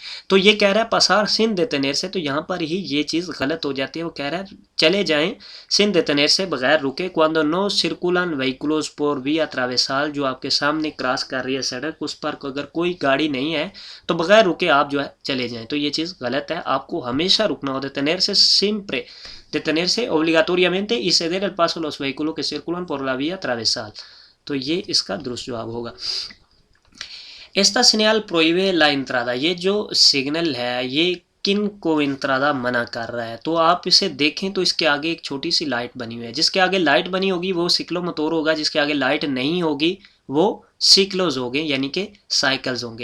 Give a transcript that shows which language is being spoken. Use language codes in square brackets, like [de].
[hi] तो ये कह रहा है [es] पासार सिन देतनेर [hi] से, तो यहाँ पर ही ये चीज़ गलत हो जाती है। वो कह रहा है चले जाएं [es] सिन देतनेर [hi] से बगैर रुके। [es] cuando no circulan vehículos por vía transversal, [hi] जो आपके सामने क्रॉस कर रही है सड़क उस पर अगर कोई गाड़ी नहीं है तो बगैर रुके आप जो है चले जाएं। तो ये चीज़ गलत है, आपको हमेशा रुकना हो। [es] detener से siempre, detenerse obligatoriamente y ceder el paso a los vehículos que circulan por la vía transversal। [hi] तो ये इसका दुरुस्त जवाब होगा। [es] esta señal prohíbe la entrada, [hi] ये जो सिग्नल है ये किन को इंत्रादा मना कर रहा है। तो आप इसे देखें तो इसके आगे एक छोटी सी लाइट बनी हुई है, जिसके आगे लाइट बनी होगी वो सिक्लोमोटर होगा, जिसके आगे लाइट नहीं होगी वो सिक्लोज होंगे यानी कि साइकिल्स होंगे।